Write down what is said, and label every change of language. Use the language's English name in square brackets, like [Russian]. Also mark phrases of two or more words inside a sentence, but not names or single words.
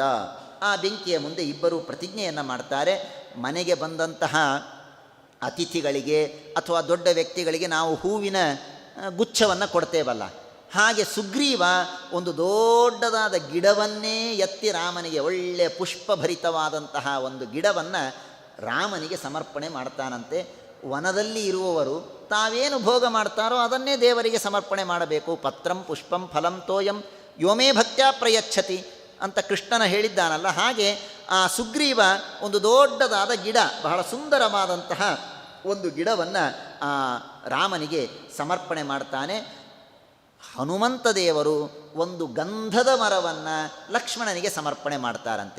[Kannada] ಆ ಬೆಂಕಿಯ ಮುಂದೆ ಇಬ್ಬರೂ ಪ್ರತಿಜ್ಞೆಯನ್ನು ಮಾಡ್ತಾರೆ. ಮನೆಗೆ ಬಂದಂತಹ ಅತಿಥಿಗಳಿಗೆ ಅಥವಾ ದೊಡ್ಡ ವ್ಯಕ್ತಿಗಳಿಗೆ ನಾವು ಹೂವಿನ ಗುಚ್ಛವನ್ನು ಕೊಡ್ತೇವಲ್ಲ, ಹಾಗೆ ಸುಗ್ರೀವ ಒಂದು ದೊಡ್ಡದಾದ ಗಿಡವನ್ನೇ ಎತ್ತಿ ರಾಮನಿಗೆ, ಒಳ್ಳೆಯ ಪುಷ್ಪಭರಿತವಾದಂತಹ ಒಂದು ಗಿಡವನ್ನು ರಾಮನಿಗೆ ಸಮರ್ಪಣೆ ಮಾಡ್ತಾನಂತೆ. ವನದಲ್ಲಿ ಇರುವವರು ತಾವೇನು ಭೋಗ ಮಾಡ್ತಾರೋ ಅದನ್ನೇ ದೇವರಿಗೆ ಸಮರ್ಪಣೆ ಮಾಡಬೇಕು. [Sanskrit] ಪತ್ರಂ ಪುಷ್ಪಂ ಫಲಂ ತೋಯಂ ಯೋಮೇ ಭಕ್ತ್ಯಾ ಪ್ರಯಚ್ಛತಿ [Kannada] ಅಂತ ಕೃಷ್ಣನ ಹೇಳಿದ್ದಾನಲ್ಲ, ಹಾಗೆ ಆ ಸುಗ್ರೀವ ಒಂದು ದೊಡ್ಡದಾದ ಗಿಡ, ಬಹಳ ಸುಂದರವಾದಂತಹ ಒಂದು ಗಿಡವನ್ನು ಆ ರಾಮನಿಗೆ ಸಮರ್ಪಣೆ ಮಾಡ್ತಾನೆ. ಹನುಮಂತ ದೇವರು ಒಂದು ಗಂಧದ ಮರವನ್ನು ಲಕ್ಷ್ಮಣನಿಗೆ ಸಮರ್ಪಣೆ ಮಾಡ್ತಾರಂತೆ.